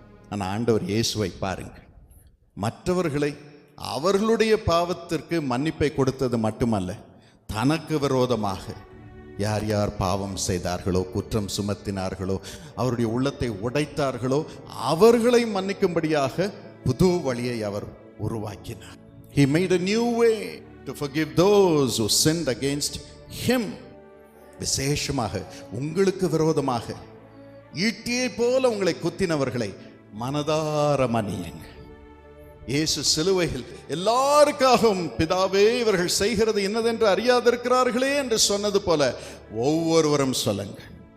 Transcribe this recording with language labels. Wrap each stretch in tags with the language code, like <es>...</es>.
<ta>ஆனால் ஆண்டவர் இயேசுவை பாருங்கள், மற்றவர்களை அவர்களுடைய பாவத்திற்கு மன்னிப்பை கொடுத்தது மட்டுமல்ல, தனக்கு விரோதமாக யார் யார் பாவம் செய்தார்களோ, குற்றம் சுமத்தினார்களோ, அவருடைய உள்ளத்தை உடைத்தார்களோ, அவர்களை மன்னிக்கும்படியாக புது வழியை அவர் உருவாக்கினார்.</ta> <en>He made a new way to forgive those who sinned against him.</en> <ta>விசேஷமாக உங்களுக்கு விரோதமாக ஈட்டியை போல உங்களை குத்தினவர்களை மனதார மன்னியுங்கள். இயேசு சிலுவையில் எல்லாருக்காகவும், பிதாவே இவர்கள் செய்கிறது என்னதென்று அறியாதிருக்கிறார்களே என்று சொன்னது போல ஒவ்வொருவரும் சொல்லுங்கள்.</ta>